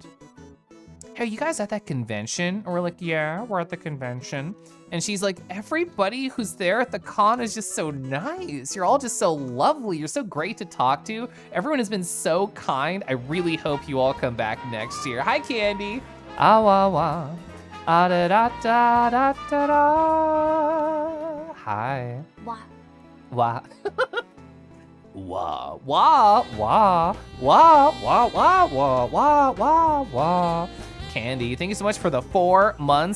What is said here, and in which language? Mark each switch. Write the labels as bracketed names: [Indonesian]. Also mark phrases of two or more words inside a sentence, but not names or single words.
[English] Hey, you guys at that convention? And we're like, yeah, we're at the convention. And she's like, everybody who's there at the con is just so nice. You're all just so lovely. You're so great to talk to. Everyone has been so kind. I really hope you all come back next year. Hi, Candy. Ah, wah, wah. Ah, da, da, da, da, da, da. Hi. Wah. Wah. Wah, wah, wah, wah, wah, wah, wah, wah, wah, wah. Candy, thank you so much for the 4 months.